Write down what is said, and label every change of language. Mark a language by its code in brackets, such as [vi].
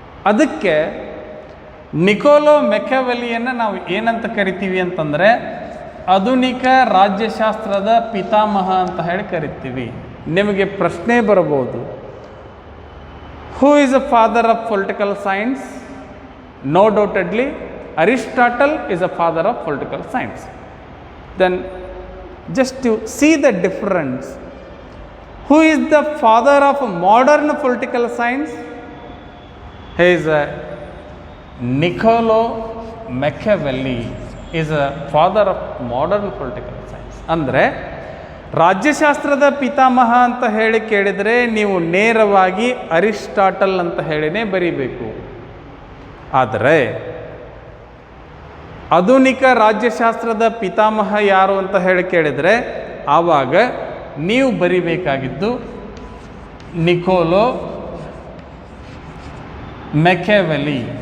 [kn] ಅದಕ್ಕೆ ನಿಕೋಲೋ ಮೆಕ್ಯಾವೆಲಿಯನ್ನು ನಾವು ಏನಂತ ಕರಿತೀವಿ ಅಂತಂದರೆ ಆಧುನಿಕ ರಾಜ್ಯಶಾಸ್ತ್ರದ ಪಿತಾಮಹ ಅಂತ ಹೇಳಿ ಕರಿತೀವಿ. ನಿಮಗೆ ಪ್ರಶ್ನೆ ಬರಬಹುದು, [en] Who is a father of political science? No doubtedly, Aristotle is a father of political science. Then just to see the difference, who is the father of modern political science? He is Niccolo Machiavelli is a father of modern political science. [kn] ಅಂದರೆ ರಾಜ್ಯಶಾಸ್ತ್ರದ ಪಿತಾಮಹ ಅಂತ ಹೇಳಿ ಕೇಳಿದರೆ ನೀವು ನೇರವಾಗಿ Aristotle ಅಂತ ಹೇಳಿನೇ ಬರೀಬೇಕು. ಆದರೆ ಆಧುನಿಕ ರಾಜ್ಯಶಾಸ್ತ್ರದ ಪಿತಾಮಹ ಯಾರು ಅಂತ ಹೇಳಿ ಕೇಳಿದರೆ ಆವಾಗ ನೀವು ಬರಿಬೇಕಾಗಿದ್ದು ನಿಕೋಲೋ ಮೆಕ್ಯಾವೆಲಿ.